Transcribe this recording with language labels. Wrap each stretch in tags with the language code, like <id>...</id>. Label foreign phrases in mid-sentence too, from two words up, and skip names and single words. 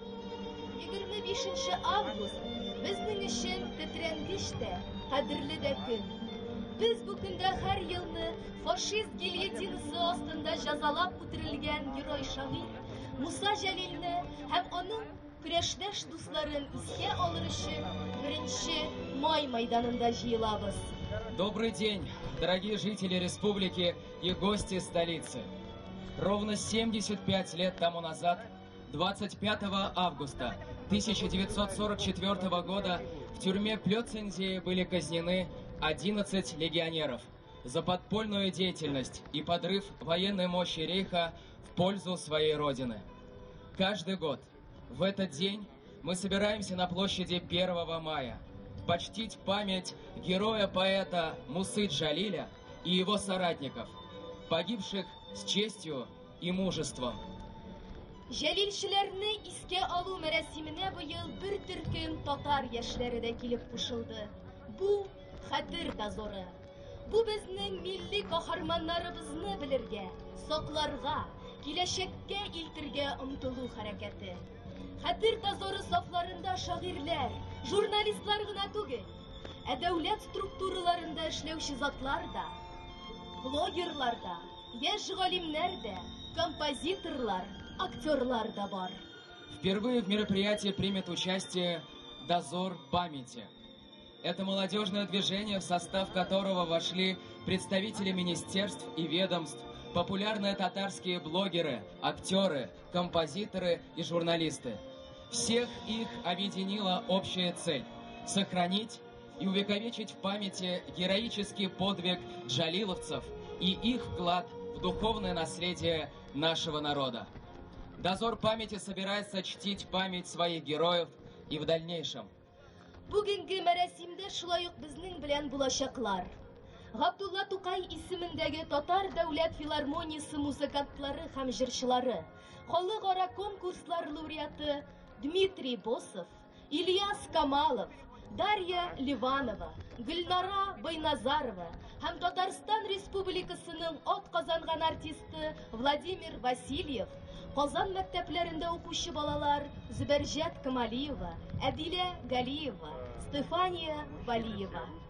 <tt>25 август безнең өчен тетрәнгеч тә, кадерле дә көн. Без бу көндә һәр елны фашист гильотинасы астында җәзалап үтерелгән герой шагыйрь Муса Җәлилне һәм аның көрәшдәш дусларын искә алыр өчен 1 май мәйданында җыелабыз.</tt> <ru>Добрый день, дорогие жители республики и гости столицы. Ровно 75 лет тому назад, 25 августа 1944 года, в тюрьме Плёцензии были казнены 11 легионеров за подпольную деятельность и подрыв военной мощи Рейха в пользу своей родины. Каждый год в этот день мы собираемся на площади 1 мая почтить память героя-поэта Мусы Джалиля и его соратников, погибших с честью и мужеством.</ru> <tt>Җәлилчеләрне искә алу мәрәсименә быел бер төркем татар яшьләре дә килеп кушылды. Бу хәтер дозоры. Бу безнең милли каһарманнарыбызны белергә, сакларга, киләчәккә илтергә омтылу хәрәкәте. Хәтер дозоры сафларында шагыйрьләр, журналистлар гына түгел, ә дәүләт структураларында эшләүче затлар да, блогерлар да, яшь галимнәр дә, композиторлар, актерлар да бар.</tt> <ru>Впервые в мероприятии примет участие «Дозор памяти». Это молодежное движение, в состав которого вошли представители министерств и ведомств, популярные татарские блогеры, актеры, композиторы и журналисты. Всех их объединила общая цель – сохранить и увековечить в памяти героический подвиг джалиловцев и их вклад в духовное наследие нашего народа. Дозор памяти собирается чтить память своих героев и в дальнейшем.</ru> <tt>Бүгенге мәрәсимдә шулай ук безнең белән булачаклар. Габдулла Тукай исемендәге Татар дәүләт филармониясе музыкантлары һәм җырчылары, халыкара конкурслар лауреаты Дмитрий Босов, Ильяс Камалов, Дарья Ливанова, Гөлнара Байназарова һәм Татарстан Республикасының атказанган артисты Владимир Васильев, Казан мәктәпләрендә укучы балалар Зөбәрҗәт Камалиева, Әдилә Галиева, Стефания Валиева.</tt>